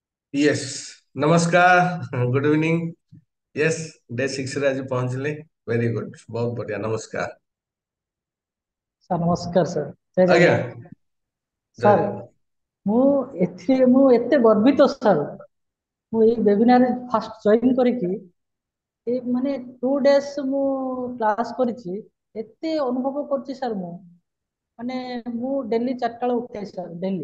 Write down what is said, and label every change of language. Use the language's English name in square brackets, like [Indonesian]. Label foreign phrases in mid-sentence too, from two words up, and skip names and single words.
[Odia] यस। नमस्कार, [English] good evening. [Odia] यस, डे 6 ରେ ଆଜ ପହଞ୍ଚିଲେ। [English] very good, [Hindi] बहुत बढ़िया। नमस्कार। [Odia] ସାର୍ ନମସ୍କାର ସାର୍ ଜୟ ଆଜ୍ଞା, ଜଗନ୍ନାଥ। ଜୟ ସାର୍ ଜଗନ୍ନାଥ। ମୁଁ ଏତେ ଗର୍ବିତ ସାର୍। ମୁଁ ଏଇ ୱେବିନାରରେ [English] first join [Odia] କରିକି ଏଇ ମାନେ 2 ଡେଜ୍ ମୁଁ କ୍ଲାସ୍ କରିଛି। ଏତେ ଅନୁଭବ କରୁଛି ସାର୍ ମୁଁ ମାନେ ମୁଁ ଡେଲି 4ଟା ବେଳେ ଉଠେ ସାର୍ ଡେଲି।